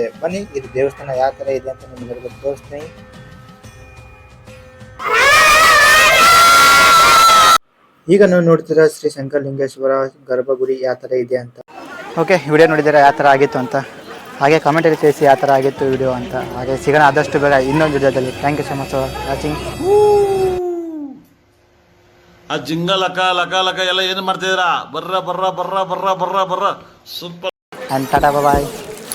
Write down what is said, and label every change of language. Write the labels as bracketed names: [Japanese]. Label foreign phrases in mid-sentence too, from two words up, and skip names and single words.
[Kannada] ಬನ್ನಿ, ಇದು ದೇವಸ್ಥಾನ ಯಾವ ಥರ ಇದೆ ಅಂತ ನಿಮ್ಮೆಲ್ಲರಿಗೂ ತೋರಿಸ್ತೀನಿ. ಈಗ ನಾವು ನೋಡ್ತೀರಾ ಶ್ರೀ ಶಂಕರಲಿಂಗೇಶ್ವರ ಗರ್ಭಗುಡಿ ಯಾವ ಥರ ಇದೆ ಅಂತ. ಓಕೆ, ವಿಡಿಯೋ ನೋಡಿದ್ದೀರಾ ಯಾವ ಥರ ಆಗಿತ್ತು ಅಂತ. ಹಾಗೆ ಕಮೆಂಟಲ್ಲಿ ತಿಳಿಸಿ ಯಾವ ಥರ ಆಗಿತ್ತು ವಿಡಿಯೋ ಅಂತ. ಹಾಗೆ ಸಿಗೋಣ ಆದಷ್ಟು ಬೇಗ ಇನ್ನೊಂದು ವಿಡಿಯೋದಲ್ಲಿ. [English] Thank you so much for watching. [Kannada] ಆ ಜಿಂಗ ಲಕ ಲಕ ಲಕ ಎಲ್ಲ ಏನು ಮಾಡ್ತಿದ್ದೀರಾ? ಬರ್ರ ಬರ್ರ ಬರ್ರ ಬರ್ರ ಬರ್ರ ಬರ್ರ ಸೂಪರ್. [English] And tata bye.